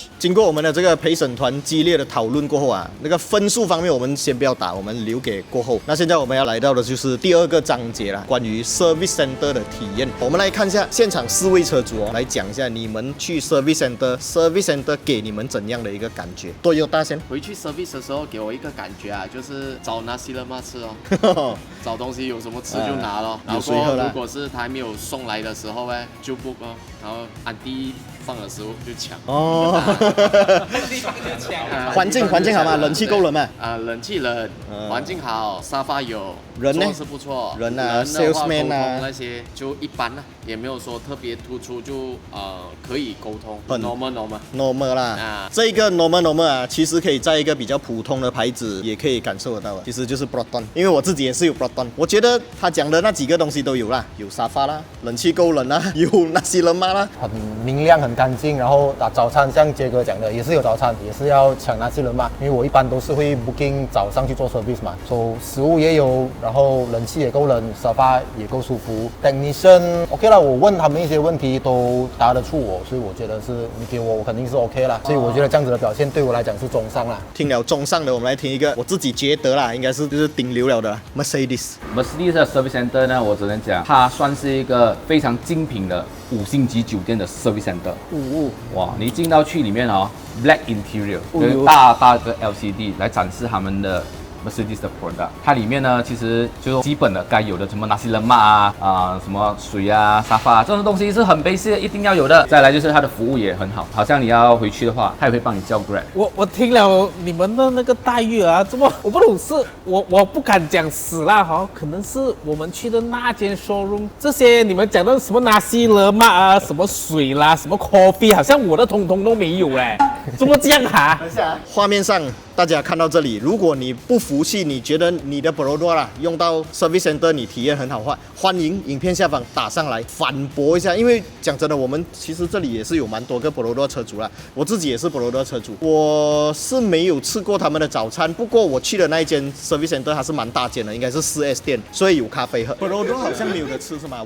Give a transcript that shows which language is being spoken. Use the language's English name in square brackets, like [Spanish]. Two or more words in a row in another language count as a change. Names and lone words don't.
[Chinese] 经过我们的这个陪审团激烈的讨论过后啊，那个分数方面我们先不要打，我们留给过后。那现在我们要来到的就是第2个章节啦，关于 [English] service center [Chinese] 的体验。我们来看一下现场4位车主来讲一下你们去 [English] service center [Chinese] 给你们怎样的一个感觉。都有大先。回去 service 的时候给我一个感觉啊，就是找 [Malay] nasi lemak [Chinese] 吃哦，找东西有什么吃就拿咯。然后如果是他还没有送来的时候就 book 哦，然后安迪放的食物就抢哦，环境好吗？冷气够冷吗？冷气冷，环境好，沙发有，人呢是不错，人啊，salesman 啊那些就一般啦，也没有说特别突出，就可以沟通，很 normal 啦。这个 normal 啊，其实可以在一个比较普通的牌子也可以感受得到的，其实就是 Proton， 因为我自己也是有 Proton， 我觉得他讲的那几个东西都有啦，有沙发啦，冷气够冷啦，有 [Malay] nasi lemak [Chinese] 啦，很明亮很干净，然后早餐像杰哥讲的也是有早餐，也是要抢 [Malay] nasi lemak， [Chinese] 因为我一般都是会 booking 早上去做 service 嘛，食物也有，然后冷气也够冷，沙发也够舒服。 [English] technician OK [Chinese] 啦，我问他们一些问题都答得出我，所以我觉得是你给我肯定是 OK 啦，所以我觉得这样子的表现对我来讲是中上啦。听了中上的，我们来听一个我自己觉得啦，应该是就是顶流了的 Mercedes 的 [English] service center [Chinese] 呢，我只能讲它算是一个非常精品的5星级酒店的 [English] service center。 [Chinese] 哇，你进到去里面 [English] Black Interior， [Chinese] 就是大的 LCD 来展示他们的 Mercedes 的 product， 它里面呢其实就是基本的该有的什么 [Malay] nasi lemak [Chinese] 什么水啊、沙发这种东西是很 basic 一定要有的。再来就是它的服务也很好，好像你要回去的话，它也会帮你叫 Grab。我听了你们的那个待遇啊，怎么我不懂是我不敢讲死啦可能是我们去的那间 showroom， 这些你们讲的什么 [Malay] nasi lemak [Chinese] 啊、什么水啦、什么 coffee， 好像我的通通都没有嘞，怎么这样哈？画面上大家看到这里，如果你不服气，你觉得你的 Proton 啦用到 [English] service center [Chinese] 你体验很好话，欢迎影片下方打上来反驳一下。因为讲真的，我们其实这里也是有蛮多个 Proton 车主啦，我自己也是 Proton 车主，我是没有吃过他们的早餐，不过我去的那一间 [English] service center [Chinese] 它是蛮大间的，应该是4S 店，所以有咖啡喝。Proton 好像没有得吃是吗？